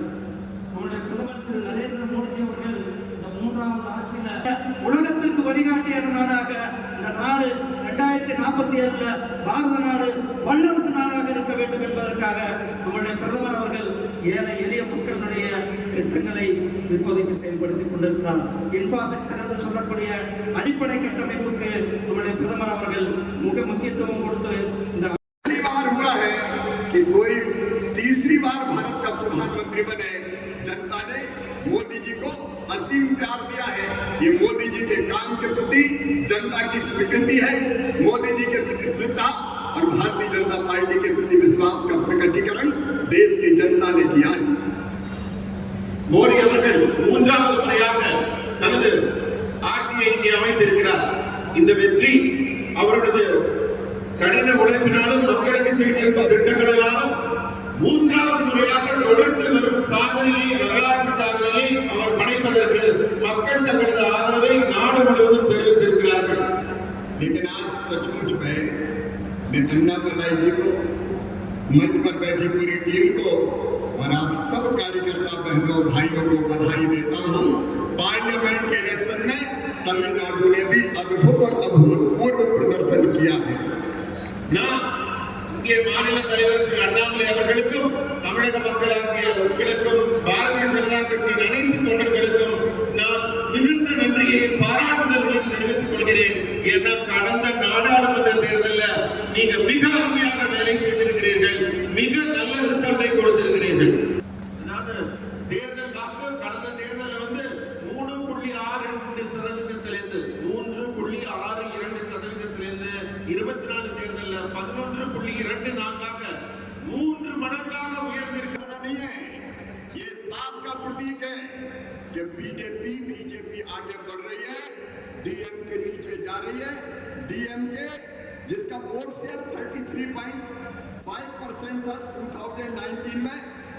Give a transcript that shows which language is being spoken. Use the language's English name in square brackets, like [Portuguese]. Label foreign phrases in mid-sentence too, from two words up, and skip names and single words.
[Tamil] நம்முடைய பிரதமர் திரு நரேந்திர மோடிஜி அவர்கள் இந்த 3வது ஆட்சியில உலகத்திற்கு வழிகாட்டியான நாடாக இந்த நாடு 2047 பாரத நாடு வல்லரசு நாடாக இருக்க வேண்டும் என்பதற்காக நம்முடைய பிரதமர் அவர்கள் ஏழை எளிய மக்களுடைய திட்டங்களை இப்போதைக்கு செயல்படுத்திக் கொண்டிருக்கிறார். இன்ஃப்ராஸ்ட்ரக்சர் என்று சொல்லக்கூடிய அடிப்படை கட்டமைப்புக்கு நம்முடைய பிரதமர் அவர்கள் மிக முக்கியத்துவம் கொடுத்து இந்த [Hindi] कि कोई तीसरी बार भारत का प्रधानमंत्री बने, जनता ने मोदी जी को असीम प्यार दिया है. ये मोदी जी के काम के प्रति जनता की स्वीकृति है. मोदी जी के प्रति श्रद्धा और भारतीय जनता पार्टी के प्रति विश्वास का प्रकटीकरण देश की जनता ने किया है. [Tamil] மோடி அவர்கள் 3வது முறையாக தனது ஆட்சியை இங்கே அமைத்திருக்கிறார். இந்த வெற்றி அவரது கடின உழைப்பினாலும் மக்களுக்கு செய்திருக்கும் திட்டங்களினாலும் 3வது முறையாக தொடர்ந்து வரும் சாதனையை, வரலாற்று சாதனையை அவர் படைப்பதற்கு மக்கள் தங்களது ஆதரவை நாடு முழுவதும் தெரிவித்திருக்கிறார்கள். [Hindi] लेकिन आज सचमुच में मैं अन्ना मंच पर बैठी पूरी टीम को और आप सब कार्यकर्ता बहनों भाइयों को बधाई देता हूं। पार्लियामेंट के इलेक्शन में तमिलनाडु ने भी अद्भुत और अभूतपूर्व प्रदर्शन किया है। [Tamil] நான் இங்கே மாநில தலைவர் திரு அண்ணாமலை அவர்களுக்கும் தமிழக மக்களாகிய உங்களுக்கும் பாரதிய ஜனதா கட்சியின் அனைத்து தொண்டர்களுக்கும் நான் மிகுந்த நன்றியை பாராட்டுதல்களையும் தெரிவித்துக் கொள்கிறேன். ஏன்னா கடந்த நாடாளுமன்ற தேர்தலில் நீங்க மிக அருமையாக வேலை செய்திருக்கிறீர்கள், மிக நல்ல ரிசல்ட்டை கொடுத்திருக்கிறீர்கள். அதாவது தேர்தல் வாக்கு கடந்த தேர்தலில் வந்து 3.62%, 24 தேர்தலில் 11.24ஆக 3 மடங்காக உயர்ந்திருக்கிறது. [Hindi] नहीं है, ये इस बात का प्रतीक है कि बीजेपी आगे बढ़ रही है, डीएमके नीचे जा रही है। डीएमके जिसका [English] vote share [Hindi] 33.5% था 2019 में,